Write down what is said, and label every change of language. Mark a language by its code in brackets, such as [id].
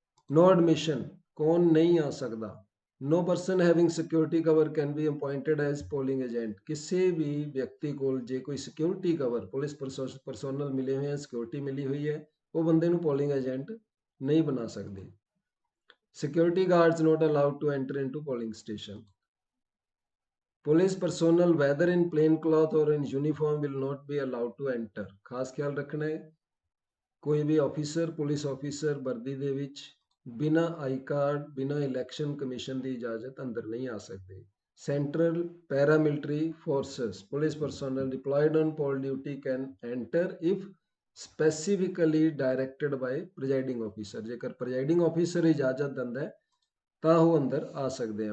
[en] no admission, [pa] ਕੌਣ ਨਹੀਂ ਆ ਸਕਦਾ। [en] No person having security cover can be appointed as polling agent, [pa] ਕਿਸੇ ਵੀ ਵਿਅਕਤੀ ਕੋਲ ਜੇ ਕੋਈ ਸਿਕਿਉਰਿਟੀ ਕਵਰ, ਪੁਲਿਸ ਪਰਸੋਨਲ ਮਿਲੇ ਹੋਏ ਹੈ, ਸਿਕਿਉਰਿਟੀ ਮਿਲੀ ਹੋਈ ਹੈ, ਉਹ ਬੰਦੇ ਨੂੰ ਪੋਲਿੰਗ ਏਜੰਟ ਨਹੀਂ ਬਣਾ ਸਕਦੇ। [en] Security guards not allowed to enter into polling station. Police personnel, whether in plain cloth or in uniform, will not be allowed to enter. [pa] ਖਾਸ ਖਿਆਲ ਰੱਖਣਾ ਹੈ, ਕੋਈ ਵੀ ਆਫੀਸਰ, ਪੁਲਿਸ ਆਫੀਸਰ ਵਰਦੀ ਦੇ ਵਿੱਚ ਬਿਨਾਂ ਆਈ ਕਾਰਡ, ਬਿਨਾਂ ਇਲੈਕਸ਼ਨ ਕਮਿਸ਼ਨ ਦੀ ਇਜਾਜ਼ਤ ਅੰਦਰ ਨਹੀਂ ਆ ਸਕਦੇ। [en] Central paramilitary forces, police personnel deployed on poll duty can enter if specifically directed by presiding officer, [pa] ਜੇਕਰ ਪ੍ਰੈਜ਼ਾਈਡਿੰਗ ਆਫੀਸਰ ਇਜਾਜ਼ਤ ਦਿੰਦਾ ਹੈ ਤਾਂ ਉਹ ਅੰਦਰ ਆ ਸਕਦੇ ਆ।